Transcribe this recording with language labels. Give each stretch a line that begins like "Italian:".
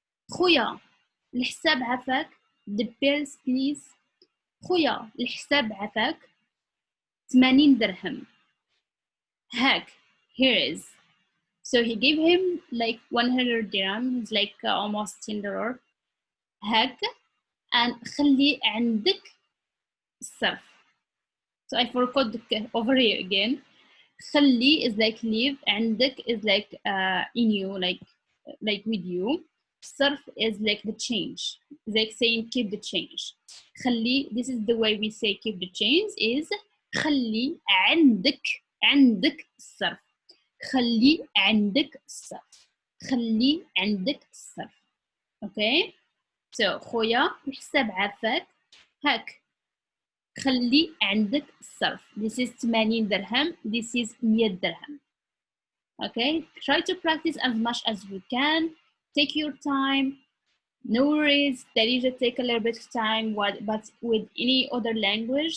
Arabic: خويا الحساب عفاك.
English: the bills please.
Arabic: خويا الحساب عفاك 80 درهم.
English: هاك here is. So he gave him like 100 dirham. It's like almost $10.
Arabic: هاك and خلي عندك الصرف.
English: So I forgot the over here again. خلي is like leave. عندك is like in you, like with you. الصرف is like the change. It's like saying keep the change. خلي, this is the way we say keep the change is
Arabic: خلي عندك الصرف. خلي عندك الصرف. خلي عندك الصرف.
English: okay so
Arabic: خويا الحساب عافاك. هاك خلي عندك الصرف.
English: This is 80 درهم. This is 100 درهم. Okay, try to practice as much as you can. Take your time. No worries, Darija take a little bit of time, but with any other language.